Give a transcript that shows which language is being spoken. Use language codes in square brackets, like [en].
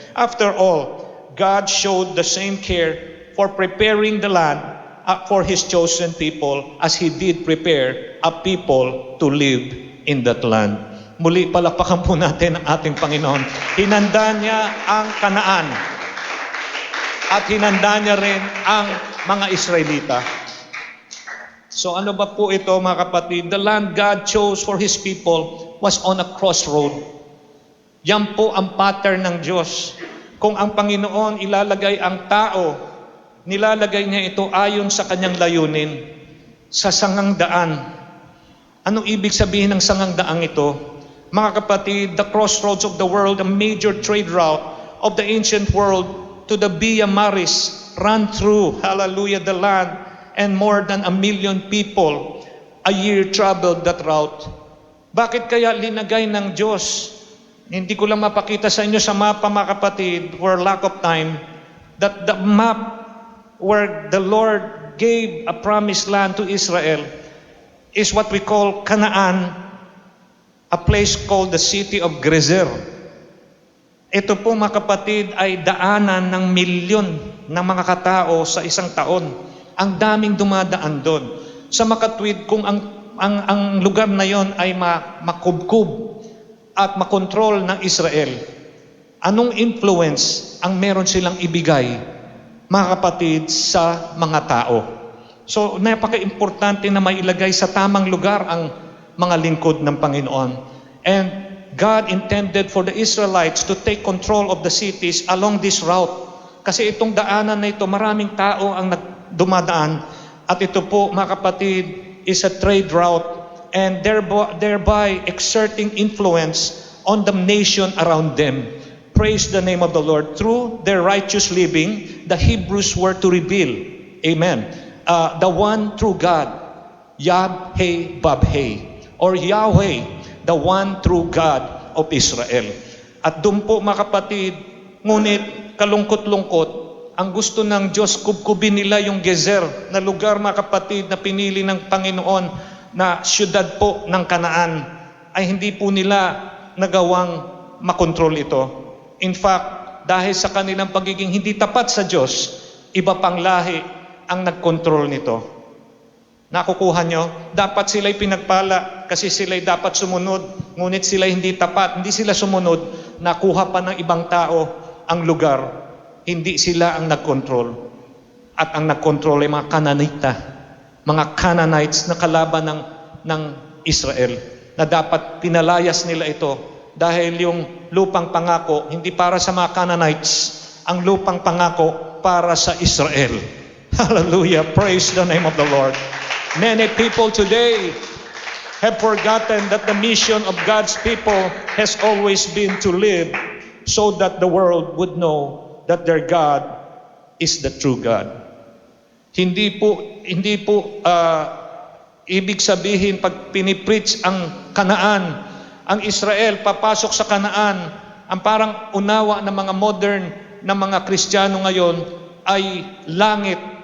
[en] After all, God showed the same care for preparing the land for His chosen people as He did prepare a people to live in that land. [tl] Muli, palakpakan po natin ang ating Panginoon. Hinanda niya ang Kanaan at hinanda niya rin ang mga Israelita. So ano ba po ito, mga kapatid? [en] The land God chose for His people was on a crossroad. [tl] Yan po ang pattern ng Diyos. Kung ang Panginoon ilalagay ang tao, nilalagay niya ito ayon sa kanyang layunin, sa sangang daan. Anong ibig sabihin ng sangang daang ito? Mga kapatid, [en] the crossroads of the world, a major trade route of the ancient world to the Via Maris, ran through, hallelujah, the land, and more than 1 million people a year traveled that route. [tl] Bakit kaya linagay ng Diyos? Hindi ko lang mapakita sa inyo sa mapa, mga kapatid, [en] for lack of time, that the map where the Lord gave a promised land to Israel is what we call Canaan, a place called the city of Gezer. [tl] Ito po mga kapatid ay daanan ng milyon ng mga katao sa isang taon. Ang daming dumadaan doon. Sa makatwid, kung ang lugar na yon ay makubkub at makontrol ng Israel, anong influence ang meron silang ibigay, mga kapatid, sa mga tao? So, napaka-importante na mailagay sa tamang lugar ang mga lingkod ng Panginoon. [en] And God intended for the Israelites to take control of the cities along this route. [tl] Kasi itong daanan na ito, maraming tao ang dumadaan. At ito po, mga kapatid, [en] is a trade route and thereby exerting influence on the nation around them. Praise the name of the Lord. Through their righteous living, the Hebrews were to reveal, amen, the one true God, Yahweh, or Yahweh, the one true God of Israel. [tl] At doon po, mga kapatid, ngunit kalungkot-lungkot, ang gusto ng Diyos, kubkubin nila yung Gezer na lugar, mga kapatid, na pinili ng Panginoon na siyudad po ng Kanaan, ay hindi po nila nagawang makontrol ito. [en] In fact, [tl] dahil sa kanilang pagiging hindi tapat sa Diyos, iba pang lahi ang nagkontrol nito. Nakukuha nyo? Dapat sila'y pinagpala kasi sila'y dapat sumunod. Ngunit sila'y hindi tapat, hindi sila sumunod, nakuha pa ng ibang tao ang lugar. Hindi sila ang nagkontrol. At ang nagkontrol ay mga Kananita, mga Canaanites na kalaban ng Israel, na dapat pinalayas nila ito dahil yung lupang pangako, hindi para sa mga Canaanites, ang lupang pangako para sa Israel. [en] Hallelujah! Praise the name of the Lord. Many people today have forgotten that the mission of God's people has always been to live so that the world would know that their God is the true God. [tl] Hindi po ibig sabihin pag pinipreach ang Kanaan, ang Israel papasok sa Kanaan, ang parang unawa ng mga modern na mga Kristiyano ngayon ay langit.